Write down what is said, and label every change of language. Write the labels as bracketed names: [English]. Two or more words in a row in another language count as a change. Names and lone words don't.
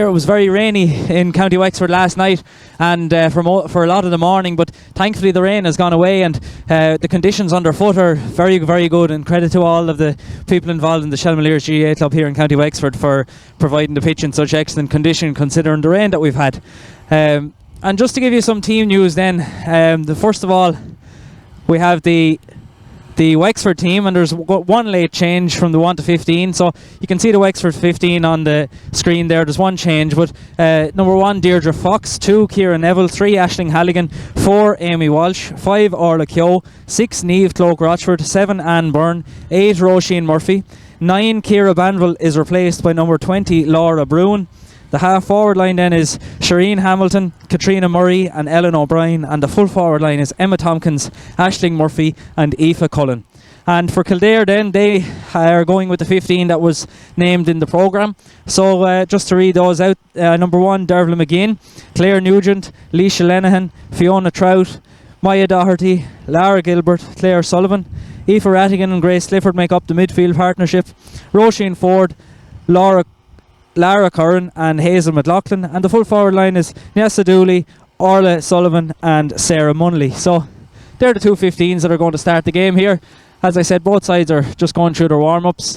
[English] It was very rainy in County Wexford last night and for a lot of the morning, but thankfully the rain has gone away and the conditions underfoot are very, very good, and credit to all of the people involved in the Shelmaliers GAA club here in County Wexford for providing the pitch in such excellent condition considering the rain that we've had. And just to give you some team news then, first of all we have the Wexford team, and there's one late change from the 1 to 15, so you can see the Wexford 15 on the screen there. There's one change, but number 1 Deirdre Fox, 2 Ciara Neville, 3 Aisling Halligan, 4 Amy Walsh, 5 Orla Keogh, 6 Niamh Cloak Rochford, 7 Anne Byrne, 8 Roisin Murphy, 9 Ciara Banville is replaced by number 20 Laura Bruin. The half forward line then is Shireen Hamilton, Katrina Murray and Ellen O'Brien, and the full forward line is Emma Tompkins, Aisling Murphy and Aoife Cullen. And for Kildare then, they are going with the 15 that was named in the programme. So just to read those out, number 1 Dervla McGinn, Claire Nugent, Leisha Lenihan, Fiona Trout, Maya Doherty, Lara Gilbert, Claire Sullivan, Aoife Rattigan and Grace Clifford make up the midfield partnership. Roisin Ford, Lara Curran and Hazel McLaughlin, and the full forward line is Nessa Dooley, Orla Sullivan and Sarah Munley. So they're the two 15s that are going to start the game here. As I said, both sides are just going through their warm-ups.